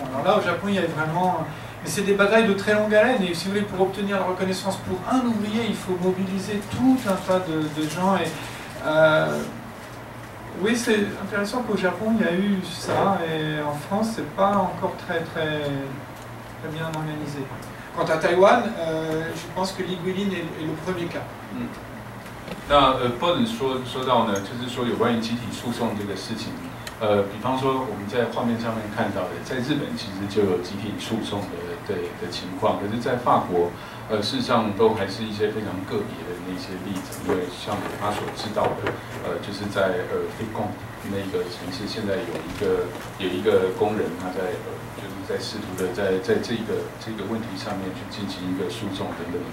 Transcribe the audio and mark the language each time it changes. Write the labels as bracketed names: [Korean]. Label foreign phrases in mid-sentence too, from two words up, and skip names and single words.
[French] Alors là, au Japon, il y avait vraiment... Mais c'est des batailles de très longue haleine et si vous voulez, pour obtenir la reconnaissance pour un ouvrier, il faut mobiliser tout un tas de gens. Et, oui, c'est intéressant qu'au Japon, il y a eu ça et en France, c'est pas encore très bien organisé. Quant à Taïwan, je pense que Li Guilin est le premier cas. [Chinese] 那Paul 说到呢，就是说有关于集体诉讼这个事情，比方说我们在画面上面看到的，在日本其实就有集体诉讼的情况，可是，在法国，事实上都还是一些非常个别的那些例子，因为像他所知道的，就是在Fécamp那个城市，现在有一个工人他在就是在试图的在这个问题上面去进行一个诉讼等等。